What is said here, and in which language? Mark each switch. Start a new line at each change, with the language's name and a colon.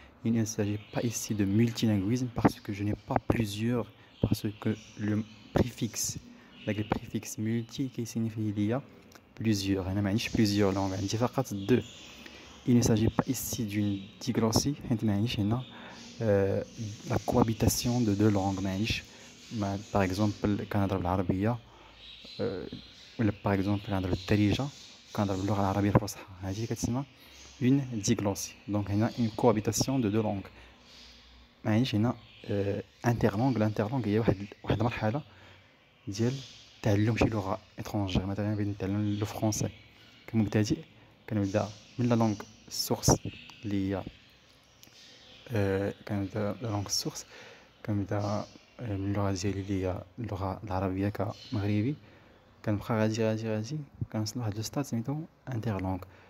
French: Il ne s'agit pas ici de multilinguisme parce que je n'ai pas plusieurs, parce que le préfixe, avec le préfixe multi qui signifie il y a plusieurs. Il y a plusieurs langues, il y a deux. Il ne s'agit pas ici d'une diglossie, la cohabitation de deux langues. Par exemple,
Arabic: كنهضر بالعربية ولا
French: par exemple
Arabic: كنهضر بالدارجة كنهضر باللغة العربية الفصحى هذه كتسمى
French: une diglossie. Donc هنا une cohabitation de deux langues.
Arabic: ما عنديش هنا انترلونغ. الانترلونغ هي واحد المرحلة ديال تعلم شي لغة étrangère. مثلا بغيت نتعلم لو فرونسي كمبتدئ كنبدا من
French: لا لونغ سورس
Arabic: اللي هي كنبدا لا لونغ سورس كنبدا من اللغة ديالي اللي هي اللغة العربية كمغربي كنبقى غادي كنوصل لواحد لو ستاد سميتو انترلونغ.